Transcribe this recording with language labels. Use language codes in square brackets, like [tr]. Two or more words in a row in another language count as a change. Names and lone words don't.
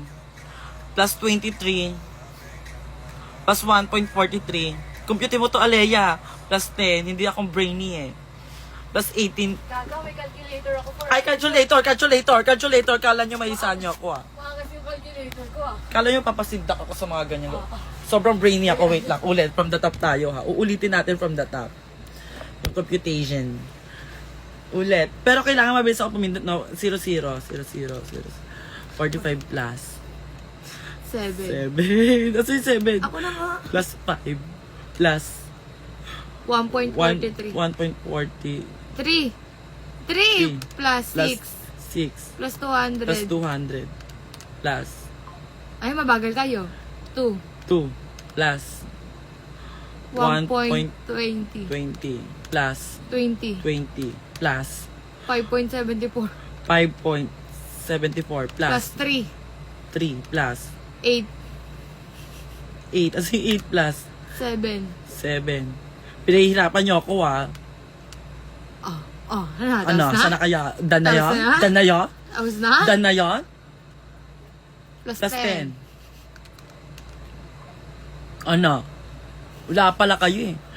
[en] Plus 23. Plus 1.43. [tl] Compute mo to, Alea. Plus 10. Hindi akong brainy eh. [en] Plus 18. [tl] Gaga, may calculator ako for... Ay, calculator. Kala nyo maisa nyo ako ah. Makas yung calculator ko ah. Kala nyo papasindak ako sa mga ganyan. Sobrang brainy ako. Wait lang. Ulit. [en] From the top [tl] tayo ha. Uulitin natin [en] from the top. [tl] Yung computation. Ulit. Pero kailangan mabilis ako pumindot na 0. [en] 45 plus. 7. 7. That's 7. [tl] Ako na nga. [en] Plus 5. Plus 1.43. 1.40. 3 plus 6 6. plus 200. Plus 200. Plus [tl] Ay, mabagal kayo. 2. [en] 2. Plus 1.20. 20. Plus 20. 20. Plus 5.74. 5.74. Plus Plus 3. 3. Plus 8. 8. As in 8 plus 7. 7. [tl] Pinahihirapan nyo ako ah. Ano? Tapos na? Sana kaya? Dan na Tapos yun? na? Dan na yun? Tapos na? Dan na yun? [en] Plus Plus 10. [tl] 10. Ano? Wala pala kayo eh.